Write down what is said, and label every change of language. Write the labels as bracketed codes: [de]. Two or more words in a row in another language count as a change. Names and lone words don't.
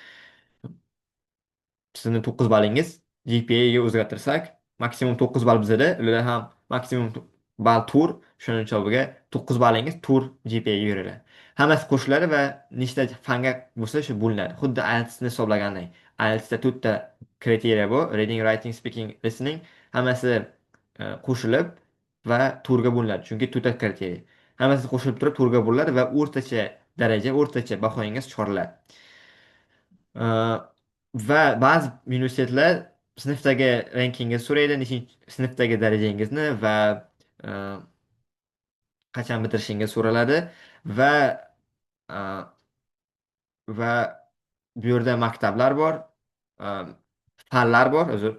[uz] Sizni 9 ballingiz GPAga o'zgartirsak, maksimum 9 ball bizada, ularda ham maksimum ball tur, shuning hisobiga 9 ballingiz tur GPAga yuriladi. Hammasi qo'shiladi va nechta fanga bo'lsa shu bo'linadi. Xuddi IELTS'ni hisoblagandek. IELTS'da 4 ta kriteriya bor: [en] reading, writing, speaking, listening. [uz] Hammasi qo'shilib va turga bo'linadi. Chunki 4 ta kriteriya. Hammasi qo'shilib turib turga bo'linadi va o'rtacha daraja, o'rtacha bahoyingiz chiqariladi. Va ba'zi universitetlar sinfdagi rankingizni so'raydi, nechinchi sinfdagi darajangizni va e, qachon bitirishingiz so'raladi va e, va bu yerda maktablar bor, e, fanlar bor, uzr.